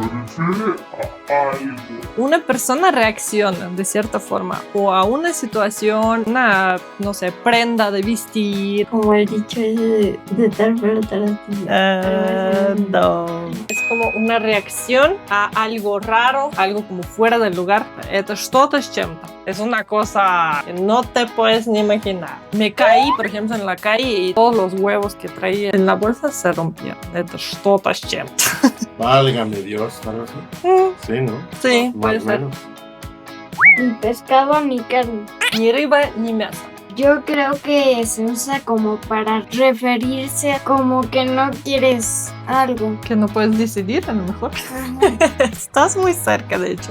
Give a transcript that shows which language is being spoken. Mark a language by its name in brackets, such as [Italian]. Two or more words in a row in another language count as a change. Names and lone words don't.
[Spanish] Una persona reacciona de cierta forma o a una situación, una, no sé, prenda de vestir. Como el dicho ese de tal pero tal así. No. Es como una reacción a algo raro, algo como fuera del lugar. [Russian] Это что-то с чем-то. [Spanish] Es una cosa que no te puedes ni imaginar. Me caí, por ejemplo, en la calle y todos los huevos que traía en la bolsa se rompieron. [Russian] Это что-то с чем-то. [Spanish] Válgame Dios, algo así. Sí, ¿no? Sí, puede Más o ser. menos. Ni pescado ni carne. [Russian] Ни рыба ни мясо. [Spanish] Yo creo que se usa como para referirse a como que no quieres algo. Que no puedes decidir, a lo mejor. Estás muy cerca, de hecho.